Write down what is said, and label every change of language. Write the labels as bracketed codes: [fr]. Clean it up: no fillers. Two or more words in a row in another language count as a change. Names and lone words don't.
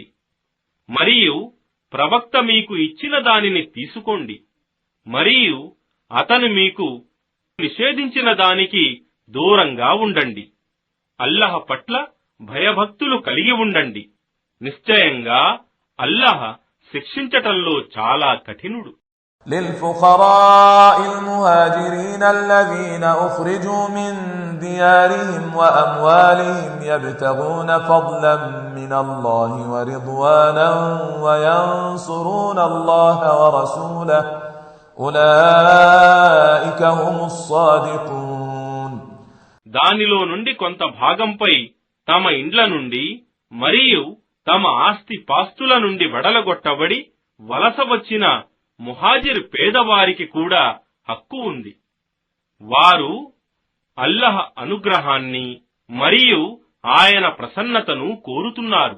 [te] మరియు ప్రవక్త మీకు ఇచ్చిన దానిని తీసుకోండి మరియు అతను మీకు నిషేధించిన దానికి దూరంగా ఉండండి. అల్లాహ్ పట్ల భయభక్తులు కలిగి ఉండండి. నిశ్చయంగా అల్లాహ్ శిక్షించటంలో చాలా కఠినుడు. [ar] للفقراء المهاجرين الذين أخرجوا من ديارهم وأموالهم يبتغون فضلا من الله ورضوانا وينصرون الله ورسوله أولئك هم الصادقون. [te] దానిలో నుండి కొంత భాగంపై తమ ఇండ్ల నుండి మరియు తమ ఆస్తి పాస్తుల నుండి వెడలగొట్టబడి వలస వచ్చిన ముహాజిర్ పేదవారికి కూడా హక్కు ఉంది. వారు అల్లాహ్ అనుగ్రహాన్ని మరియు ఆయన ప్రసన్నతను కోరుతున్నారు.